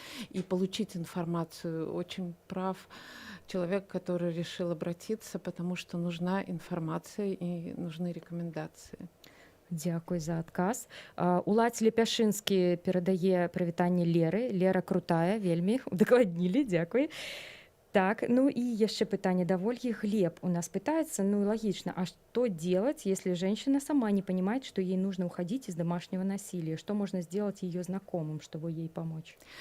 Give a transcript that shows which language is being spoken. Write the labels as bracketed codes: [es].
[ru] И получить информацию. Очень прав человек, который решил обратиться, потому что нужна информация и нужны рекомендации. [be] Дзякуй за адказ. Уладзь Лепяшынскі перадае прывітанне Леры. Лера крутая, вельмі удакладнілі, дзякуй. [ru] Так, и еще питание до Ольги. Глеб у нас пытается, логично, а что делать, если женщина сама не понимает, что ей нужно уходить из домашнего насилия? Что можно сделать ее знакомым, чтобы ей помочь?